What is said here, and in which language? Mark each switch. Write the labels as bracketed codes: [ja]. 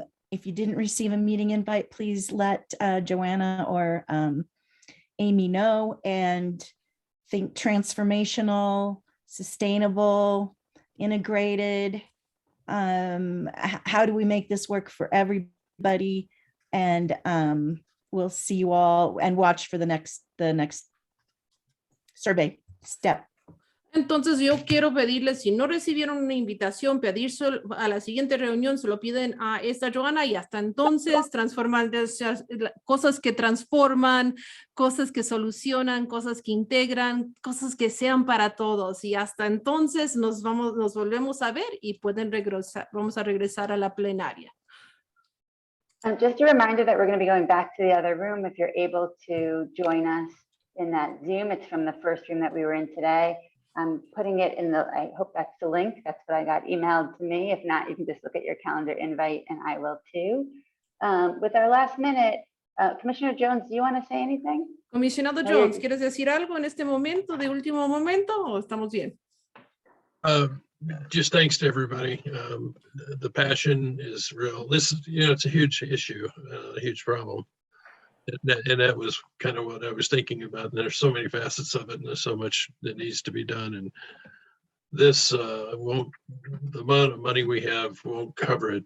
[en] If you didn't receive a meeting invite, please let Joanna or Amy know, and think transformational, sustainable, integrated. How do we make this work for everybody? And we'll see you all and watch for the next survey step. [es] Entonces yo quiero pedirles, si no recibieron una invitación, pedirse a la siguiente reunión, se lo piden a esta Joana y hasta entonces transformar cosas que transforman, cosas que solucionan, cosas que integran, cosas que sean para todos. Y hasta entonces nos volvemos a ver y vamos a regresar a la plenaria. [en] Just a reminder that we're going to be going back to the other room if you're able to join us in that Zoom. It's from the first room that we were in today. I'm putting it in I hope that's the link. That's what I got emailed to me. If not, you can just look at your calendar invite and I will too. With our last minute, Commissioner Jones, do you want to say anything? [es] Comisionado Jones, ¿quieres decir algo en este momento, de último momento, o estamos bien? [en] Just thanks to everybody. The passion is real. This is, it's a huge issue, a huge problem. And that was kind of what I was thinking about. And there's so many facets of it, and there's so much that needs to be done. And this the amount of money we have won't cover it.